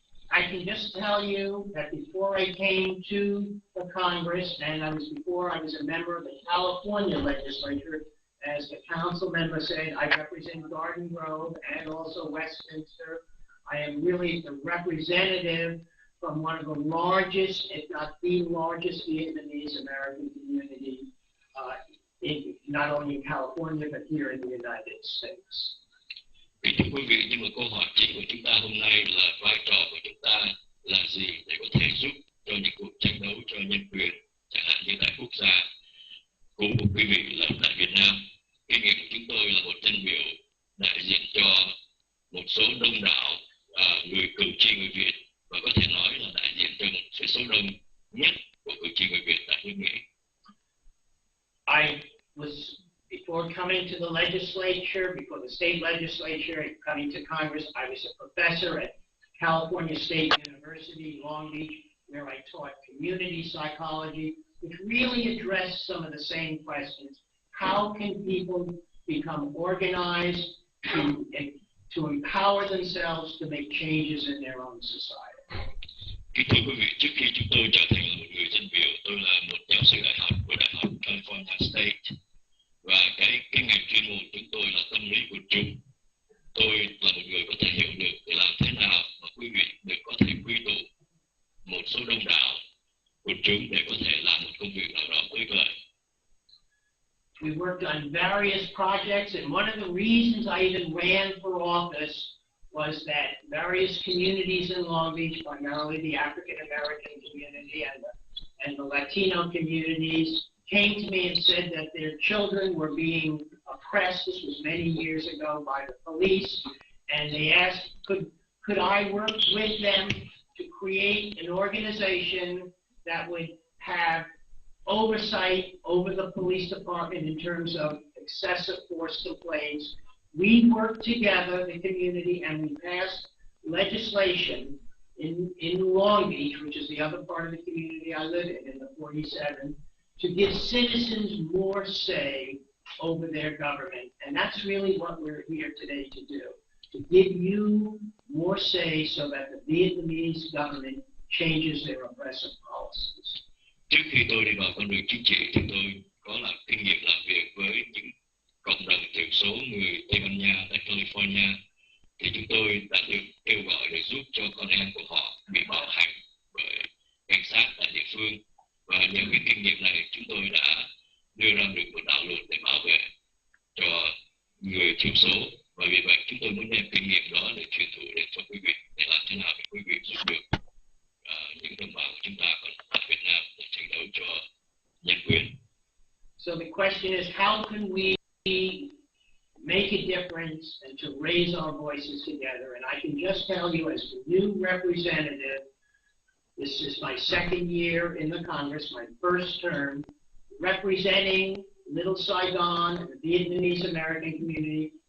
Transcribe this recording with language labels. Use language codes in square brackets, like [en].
[en] I can just tell you that before I came to the Congress, and before I was a member of the California legislature, as the council member said, I represent Garden Grove and also Westminster. I am really the representative from one of the largest, if not the largest, Vietnamese American community, not only in California, but here in the United States. [vi] Thưa quý vị, nhưng mà câu hỏi chính của chúng ta hôm nay là vai trò của chúng ta là gì để có thể giúp cho những cuộc tranh đấu cho nhân quyền, chẳng hạn như tại quốc gia của quý vị là tại Việt Nam. Kinh nghiệm của chúng tôi là một dân biểu đại diện cho một số đông đảo người cử tri người Việt, và có thể nói là đại diện cho một số đông nhất của cử tri người Việt tại nước Mỹ. [en] Before coming to the legislature, before the state legislature, and coming to Congress, I was a professor at California State University, Long Beach, where I taught community psychology, which really addressed some of the same questions. How can people become organized to empower themselves to make changes in their own society? [vi] Kính thưa quý vị, trước khi chúng tôi trở thành một người dân biểu, tôi là một giáo sư đại học của Đại học California State. Và cái ngành chuyên môn chúng tôi là tâm lý quần chúng. Tôi là một người có thể hiểu được để làm thế nào mà quý vị được có thể quy tụ một số đông đảo quần chúng để có thể làm một công việc nào đó với lợi. [en] We worked on various projects, and one of the reasons I even ran for office was that various communities in Long Beach, primarily the African American community and the Latino communities, came to me and said that their children were being oppressed. This was many years ago by the police, and they asked, could I work with them to create an organization that would have oversight over the police department in terms of excessive force complaints, We worked together, the community, and we passed legislation in Long Beach, which is the other part of the community I live in the 47, to give citizens more say over their government. And that's really what we're here today to do, to give you more say so that the Vietnamese government changes their oppressive policies. [vi] Trước khi tôi đi vào con đường chính trị, thì tôi có làm kinh nghiệm làm việc với những cộng đồng thiểu số người Tây Ban Nha tại California. Thì chúng tôi đã được kêu gọi để giúp cho con em của họ bị bạo hành bởi cảnh sát tại địa phương. Và nhờ cái kinh nghiệm này, chúng tôi đã đưa ra được một đạo luật để bảo vệ cho người thiểu số. Và vì vậy, chúng tôi muốn đem kinh nghiệm đó để truyền thụ đến cho quý vị, để làm thế nào để quý vị giúp được những đồng bào của chúng ta còn tại Việt Nam để tranh đấu cho nhân quyền. [en] So the question is, how can we make a difference and to raise our voices together? And I can just tell you, as the new representative, this is my second year in the Congress, my first term, representing Little Saigon and the Vietnamese American community.